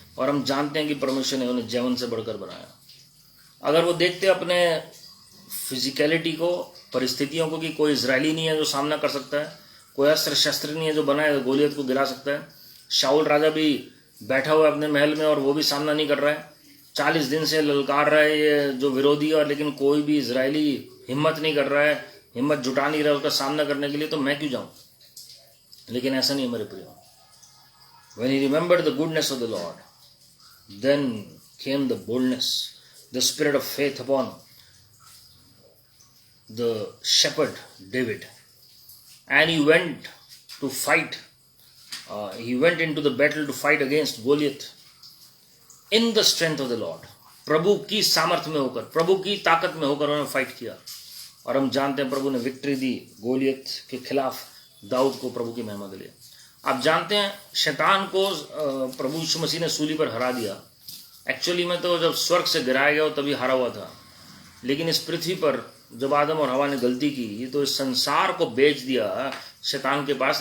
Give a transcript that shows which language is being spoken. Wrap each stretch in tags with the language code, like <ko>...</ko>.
<hi>और हम जानते हैं कि परमेश्वर ने उन्हें जैवन से बढ़कर बनाया। अगर वो देखते अपने फिजिकलिटी को, परिस्थितियों को, कि कोई इजरायली नहीं है जो सामना कर सकता है, कोई अस्त्र शस्त्र नहीं है जो बनाए गोलियत को गिरा सकता है। शाऊल राजा भी बैठा हुआ है अपने महल में, और वो भी सामना नहीं कर रहा है, 40 दिन से ललकार रहा है ये जो विरोधी, और लेकिन कोई भी इजरायली हिम्मत नहीं कर रहा है, हिम्मत जुटा नहीं रहा उसका सामना करने के लिए, तो मैं क्यों जाऊं? लेकिन ऐसा नहीं है मेरे प्रियो।</hi> <en>When he remembered the goodness of the Lord, then came the boldness, the spirit of faith upon the shepherd David, and he went to fight. He went into the battle to fight against Goliath in the strength of the Lord.</en> <hi>प्रभु की सामर्थ्य में होकर, प्रभु की ताकत में होकर उन्होंने fight किया, और हम जानते हैं प्रभु ने विक्ट्री दी गोलियत के खिलाफ। दाऊद को प्रभु की महिमा दिली। आप जानते हैं शैतान को प्रभु यीशु मसीह ने सूली पर हरा दिया। एक्चुअली में तो जब स्वर्ग से गिराया गया तभी हारा हुआ था, लेकिन इस पृथ्वी पर जब आदम और हवा ने गलती की, तो इस संसार को बेच दिया शैतान के पास।</hi>